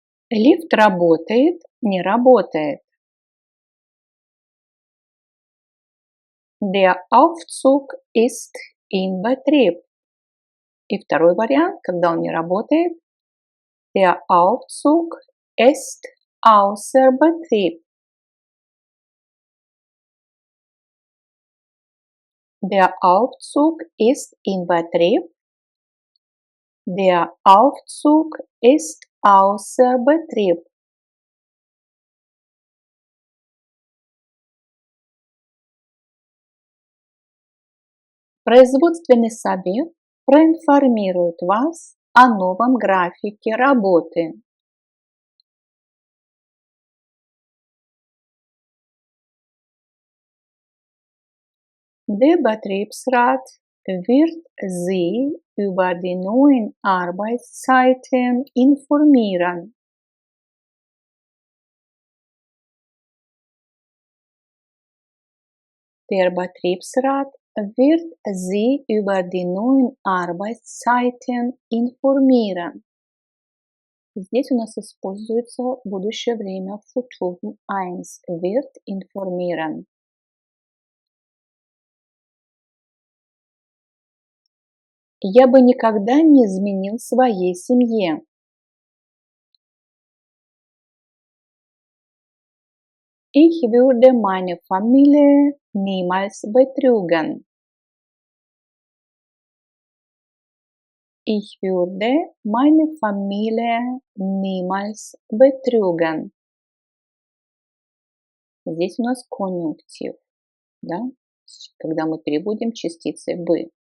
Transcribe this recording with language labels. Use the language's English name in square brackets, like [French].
[Russian] Лифт работает, не работает. [German] Der Aufzug ist in Betrieb. [Russian] И второй вариант, когда он не работает, [German] der Aufzug ist außer Betrieb. Der Aufzug ist in Betrieb. Der Aufzug ist außer Betrieb. [Russian] Производственный совет проинформирует вас о новом графике работы. [German] Der Betriebsrat wird Sie über die neuen Arbeitszeiten informieren. Der Betriebsrat wird Sie über die neuen Arbeitszeiten informieren. [Russian] Здесь у нас используется будущее время Futur 1 [German] wird informieren. [Russian] Я бы никогда не изменил своей семье. [German] Ich würde meine Familie niemals betrügen. Ich würde meine Familie niemals betrügen. [Russian] Здесь у нас конъюнктив, да? Когда мы переводим частицы бы.